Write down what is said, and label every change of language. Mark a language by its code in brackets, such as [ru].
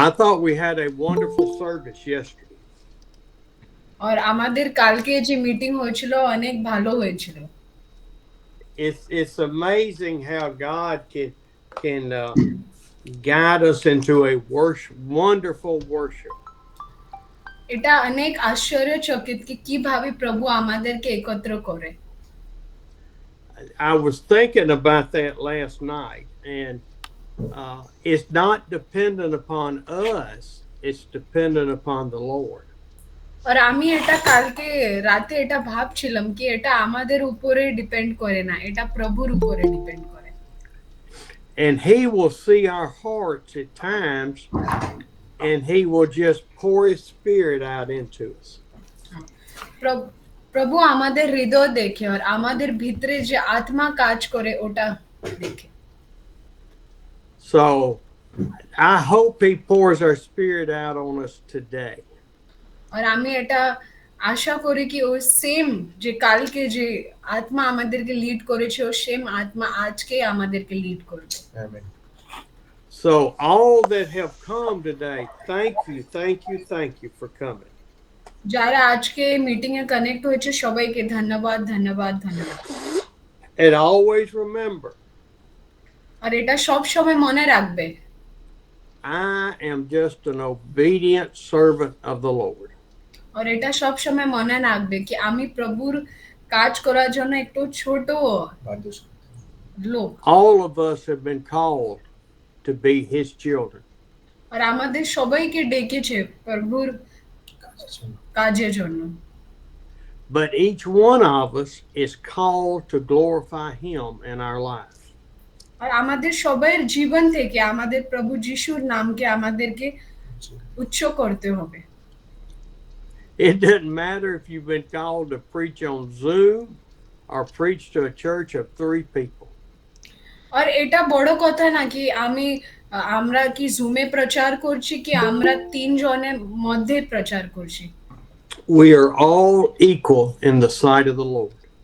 [en] I thought we had a wonderful service yesterday. [bn] और আমাদের কালকে যে মিটিং হয়েছিল অনেক ভালো হয়েছিল। [en] It's amazing how God can guide us into a wonderful worship. [bn] এটা অনেক আশ্চর্যচকিত কি কিভাবে প্রভু আমাদেরকে একত্র করে। [en] I was thinking about that last night, and it's not dependent upon us; it's dependent upon the Lord. [bn] আর আমি এটা কালকে রাতে এটা ভাবছিলাম কি এটা আমাদের উপরে ডিপেন্ড করে না, এটা প্রভুর উপরে ডিপেন্ড করে। [en] And He will see our hearts at times, and He will just pour His Spirit out into us. [bn] প্রভ- প্রভু আমাদের হৃদয় দেখে আর আমাদের ভিতরে যে আত্মা কাজ করে ওটা দেখে। [en] So I hope He pours our Spirit out on us today. [bn] আর আমি এটা আশা করি কি ও সেম যে কালকে যে আত্মা আমাদেরকে লিড করেছে ও সেম আত্মা আজকে আমাদেরকে লিড করবে। [en] Amen. So all that have come today, thank you for coming. [bn] যারা আজকে মিটিং এ কানেক্ট হয়েছে সবাইকে ধন্যবাদ ধন্যবাদ ধন্যবাদ। [en] And always remember, [bn] আর এটা সব সময় মনে রাখবে [en] I am just an obedient servant of the Lord. [bn] আর এটা সব সময় মনে রাখবে কি আমি প্রভুর কাজ করার জন্য একটু ছোট বাদ্যযন্ত্র। লোক। [en] All of us have been called to be His children. [bn] আর আমাদের সবাইকে ডেকেছে প্রভুর কাজের জন্য। কাজের জন্য। [en] But each one of us is called to glorify Him in our life. [bn] আর আমাদের সবাইয়ের জীবন থেকে আমাদের প্রভু যিশুর নামকে আমাদেরকে উচ্চ করতে হবে। [en] It doesn't matter if you've been called to preach on Zoom or preach to a church of 3 people. [bn] আর এটা বড় কথা নাকি আমরা কি জুমে প্রচার করছি কি আমরা 3 জনের মধ্যে প্রচার করছি। [en] We are all equal in the sight of the Lord.